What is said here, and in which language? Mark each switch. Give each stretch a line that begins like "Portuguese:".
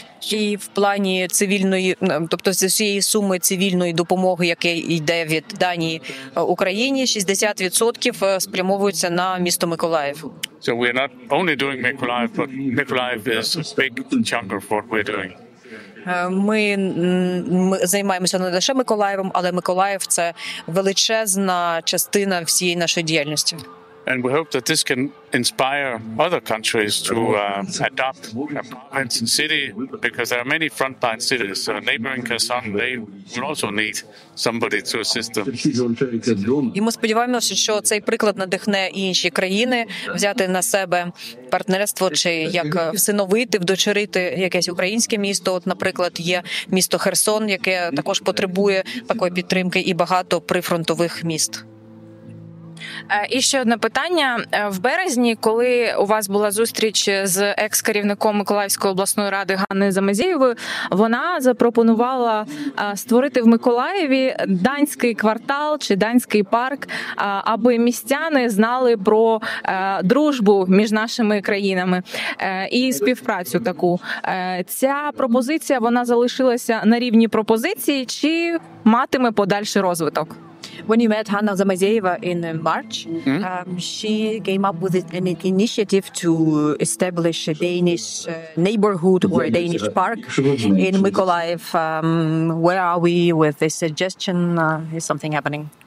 Ukrainian: І в плані цивільної, тобто з усієї суми цивільної допомоги, яка йде від Данії Україні, 60% спрямовуються на місто Миколаїв.
English: So we're not only doing Mykolaїv, but Mykolaїv is a big chunk of what we're doing.
Ukrainian: Ми займаємося не лише Миколаєвом, але Миколаїв – це величезна частина всієї нашої діяльності.
English: And we hope that this can inspire other countries to adopt a province and city, because there are many frontline cities. Neighboring Kherson, they will also need somebody to assist them.
Ukrainian: І ми сподіваємося, що цей приклад надихне і інші країни взяти на себе партнерство, чи як всиновити, вдочерити якесь українське місто. От, наприклад, є місто Херсон, яке також потребує такої підтримки, і багато прифронтових міст. І ще одне питання. В березні, коли у вас була зустріч з екс-керівником Миколаївської обласної ради Ганною Замазєєвою, вона запропонувала створити в Миколаєві данський квартал чи данський парк, аби містяни знали про дружбу між нашими країнами і співпрацю таку. Ця пропозиція, вона залишилася на рівні пропозиції чи матиме подальший розвиток?
English: When you met Hanna Zamazeva in March, she came up with an initiative to establish a Danish neighborhood or a Danish park in Mykolaїv. Where are we with this suggestion? Is something happening?